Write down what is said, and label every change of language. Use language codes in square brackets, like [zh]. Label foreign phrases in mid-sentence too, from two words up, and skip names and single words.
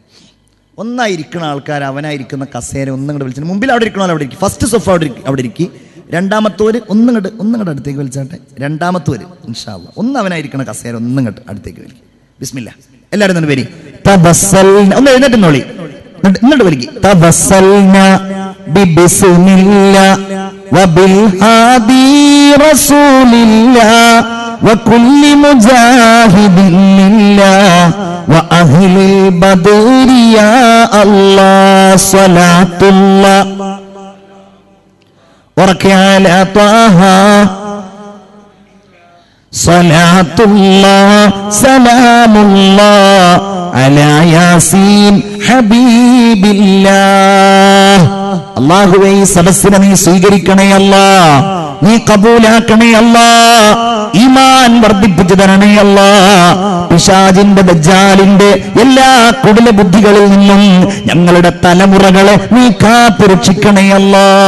[ml] ഒന്നായിരിക്കുന്ന ആൾക്കാർ അവനായിരിക്കുന്ന കസേര ഒന്നും വലിച്ചിട്ട് മുമ്പിൽ അവിടെ ഇരിക്കണോ അവിടെ ഇരിക്കും. [en] first sofa [ml] അവിടെ ഇരിക്കി, രണ്ടാമത്തോര് ഒന്നും അടുത്തേക്ക് വലിച്ചാട്ടെ. രണ്ടാമത്തോര് [ar] إن شاء الله [ml] ഒന്ന് അവനായിരിക്കണ കസേര ഒന്നും അടുത്തേക്ക് വലിക്കും. ബിസ്മില്ലാ, എല്ലാവരും തന്നെ വരി. ഒന്ന് എഴുന്നേറ്റുന്നോളി, എന്നിട്ട് വലിക്കും. [ar] وبالهادي رسول الله وكل مجاهد لله وأهل البدر يا الله صلاة الله وركع طه صلاة الله سلام الله على ياسين حبيب الله. [ml] അല്ലാഹുവേ, ഈ സദസ്സിനെ നീ സ്വീകരിക്കണേ അല്ലാ. നീ കബൂലാക്കണേ അല്ലാ, ഈമാൻ വർദ്ധിപ്പിച്ചു തരണേ അല്ലാ, പിശാചിന്റെ ദജ്ജാലിന്റെ എല്ലാ കുടില ബുദ്ധികളിൽ നിന്നും ഞങ്ങളുടെ തലമുറകളെ നീ കാത്തുരക്ഷിക്കണേ അല്ലാ.